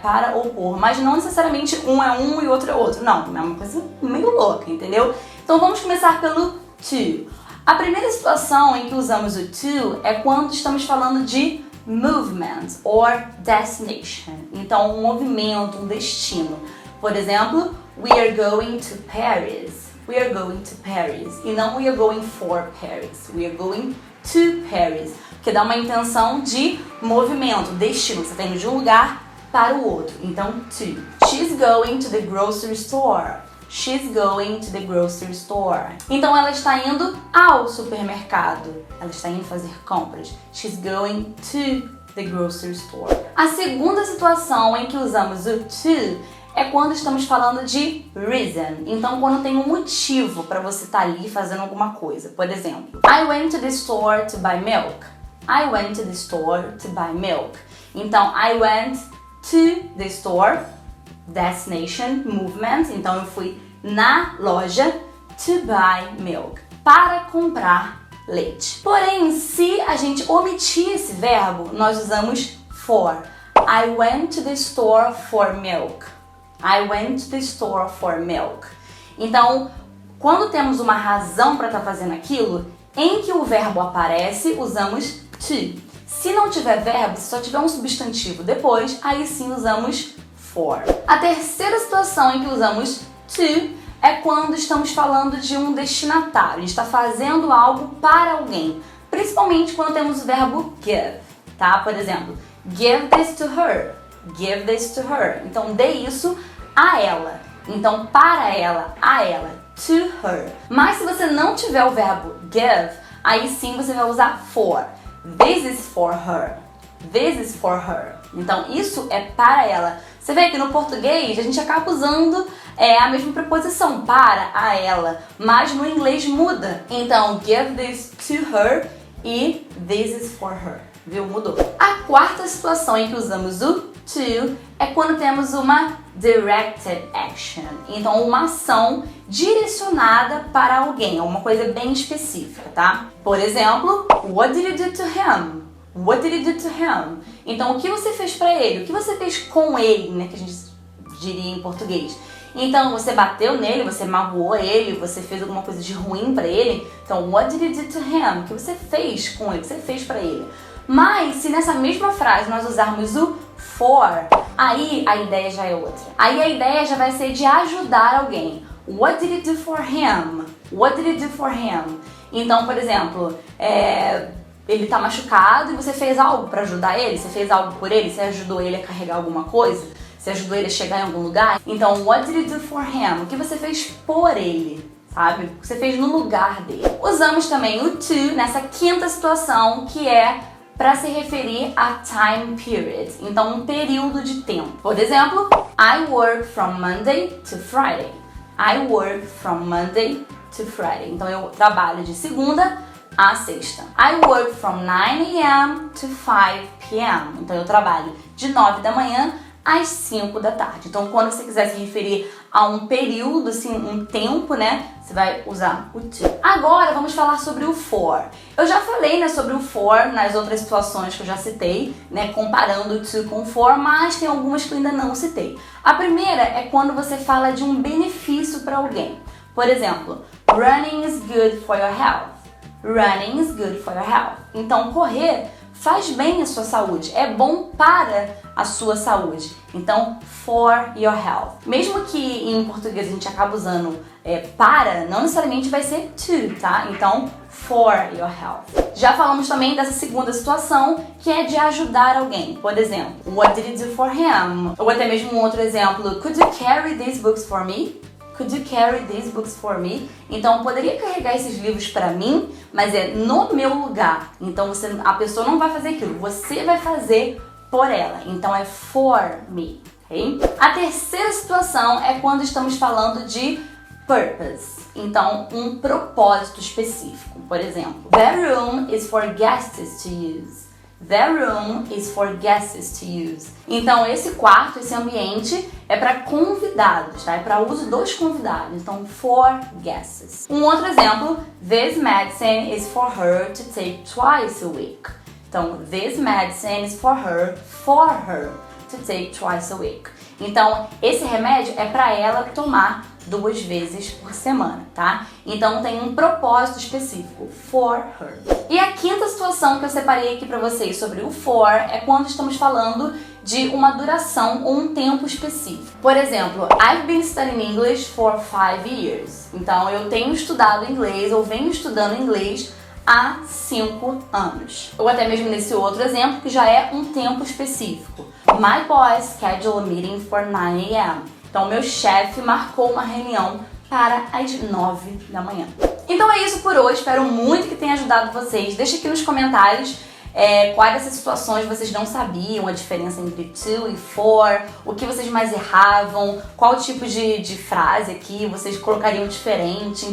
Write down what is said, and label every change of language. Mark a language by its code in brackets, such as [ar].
[pt] Para ou por, mas não necessariamente um é um e outro é outro, não, é uma coisa meio louca, entendeu? Então vamos começar pelo to. A primeira situação em que usamos o to é quando estamos falando de [en] movement or destination. [pt] Então, um movimento, um destino. [en] Por exemplo, we are going to Paris. We are going to Paris. [pt] E não [en] we are going for Paris. We are going to Paris. [pt] Que dá uma intenção de movimento, destino. Você está indo de um lugar para o outro. Então, to. [en] She's going to the grocery store. She's going to the grocery store. [pt] Então ela está indo ao supermercado. Ela está indo fazer compras. [en] She's going to the grocery store. [pt] A segunda situação em que usamos o to é quando estamos falando de reason. Então quando tem um motivo para você estar ali fazendo alguma coisa. [en] Por exemplo, I went to the store to buy milk. I went to the store to buy milk. Então I went to the store, destination, movement. [pt] Então eu fui na loja [en] to buy milk, [pt] para comprar leite. Porém, se a gente omitir esse verbo, nós usamos for. [en] I went to the store for milk. I went to the store for milk. [pt] Então, quando temos uma razão para estar fazendo aquilo, em que o verbo aparece, usamos to. Se não tiver verbo, se só tiver um substantivo depois, aí sim usamos for. A terceira situação em que usamos to é quando estamos falando de um destinatário. A gente está fazendo algo para alguém. Principalmente quando temos o verbo give, tá? [en] Por exemplo, give this to her. Give this to her. [pt] Então, dê isso a ela. Então, para ela, a ela. [en] To her. [pt] Mas se você não tiver o verbo give, aí sim você vai usar for. [en] This is for her. This is for her. [pt] Então, isso é para ela. Você vê que no português a gente acaba usando a mesma preposição, para, a ela, mas no inglês muda. [en] Então, give this to her e this is for her. [pt] Viu? Mudou. A quarta situação em que usamos o to é quando temos uma directed action. Então, uma ação direcionada para alguém, uma coisa bem específica, tá? [en] Por exemplo, what did you do to him? What did you do to him? [pt] Então, o que você fez pra ele? O que você fez com ele, né? Que a gente diria em português. Então, você bateu nele, você magoou ele, você fez alguma coisa de ruim pra ele. Então, [en] what did you do to him? [pt] O que você fez com ele? O que você fez pra ele? Mas, se nessa mesma frase nós usarmos o for, aí a ideia já é outra. Aí a ideia já vai ser de ajudar alguém. [en] What did you do for him? What did you do for him? [pt] Então, por exemplo, ele tá machucado e você fez algo pra ajudar ele, você fez algo por ele, você ajudou ele a carregar alguma coisa, você ajudou ele a chegar em algum lugar. Então, [en] what did you do for him? [pt] O que você fez por ele, sabe? O que você fez no lugar dele. Usamos também o to nessa quinta situação, que é para se referir a time period, então um período de tempo. [en] Por exemplo, I work from Monday to Friday. I work from Monday to Friday. [pt] Então eu trabalho de segunda a sexta. [en] I work from 9 a.m. to 5 p.m. [pt] Então eu trabalho de 9 da manhã às 5 da tarde. Então quando você quiser se referir a um período, assim, um tempo, né, você vai usar o to. Agora vamos falar sobre o for. Eu já falei, né, sobre o for nas outras situações que eu já citei, né, comparando o to com o for, mas tem algumas que eu ainda não citei. A primeira é quando você fala de um benefício para alguém. [en] Por exemplo, running is good for your health. Running is good for your health. [pt] Então correr faz bem à sua saúde, é bom para a sua saúde. Então, [en] for your health. [pt] Mesmo que em português a gente acabe usando para, não necessariamente vai ser to, tá? Então, [en] for your health. [pt] Já falamos também dessa segunda situação, que é de ajudar alguém. Por exemplo, [en] what did you do for him? [pt] Ou até mesmo um outro exemplo, [en] could you carry these books for me? Could you carry these books for me? [pt] Então, poderia carregar esses livros para mim, mas é no meu lugar. Então, a pessoa não vai fazer aquilo, você vai fazer por ela. Então, é [en] for me, [pt] ok? A terceira situação é quando estamos falando de purpose. Então, um propósito específico. [en] Por exemplo, the room is for guests to use. The room is for guests to use. [pt] Então, esse quarto, esse ambiente é para convidados, tá? É para uso dos convidados. Então, for guests. Um outro exemplo, [en] this medicine is for her to take twice a week. Então, this medicine is for her to take twice a week. [pt] Então, esse remédio é para ela tomar 2 vezes por semana, tá? Então tem um propósito específico, for her. E a quinta situação que eu separei aqui para vocês sobre o for é quando estamos falando de uma duração ou um tempo específico. [en] Por exemplo, I've been studying English for 5 years. [pt] Então eu tenho estudado inglês ou venho estudando inglês há 5 anos. Ou até mesmo nesse outro exemplo que já é um tempo específico. [en] My boss scheduled a meeting for 9 a.m. [pt] Então, meu chefe marcou uma reunião para as 9 da manhã. Então é isso por hoje, espero muito que tenha ajudado vocês. Deixa aqui nos comentários quais dessas situações vocês não sabiam, a diferença entre to e for, o que vocês mais erravam, qual tipo de frase aqui vocês colocariam diferente.